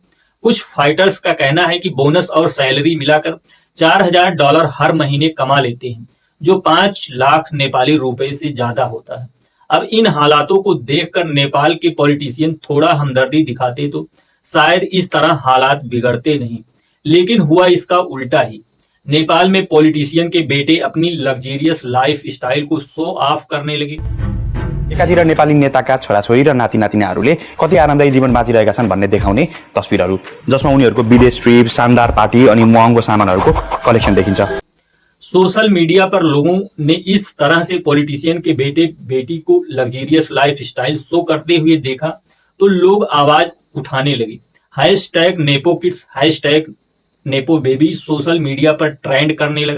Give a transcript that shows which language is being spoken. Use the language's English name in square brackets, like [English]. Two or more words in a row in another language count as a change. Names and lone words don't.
[Hindi] कुछ फाइटर्स का कहना है कि बोनस और सैलरी मिलाकर $4,000 हर महीने कमा लेते हैं, जो 5 लाख नेपाली रुपए से ज्यादा होता है। अब इन हालातों को देखकर नेपाल के पॉलिटिशियन थोड़ा हमदर्दी दिखाते तो शायद इस तरह हालात बिगड़ते नहीं, लेकिन हुआ इसका उल्टा ही। नेपाल में पॉलिटिशियन के बेटे अपनी [English] luxurious life style [Hindi] को [English] show off [Hindi] करने लगे। [Nepali] एकातिर नेपाली नेताका छोराछोरी र नाति नातिनाहरूले कति आरामदायी जीवन बाँचिरहेका छन् भन्ने देखाउने तस्बिरहरू, जसमा उनीहरूको विदेश ट्रिप, शानदार पार्टी अनि महँगो सामानहरूको कलेक्सन देखिन्छ। [English] social media [Hindi] पर लोगों ने इस तरह से पॉलिटिशियन के बेटे बेटी को [English] luxurious life style show [Hindi] करते हुए देखा तो लोग आवाज उठाने लगे। [English] hashtag nepo kids, hashtag nepo baby social media [Hindi] पर ट्रेंड करने लगा।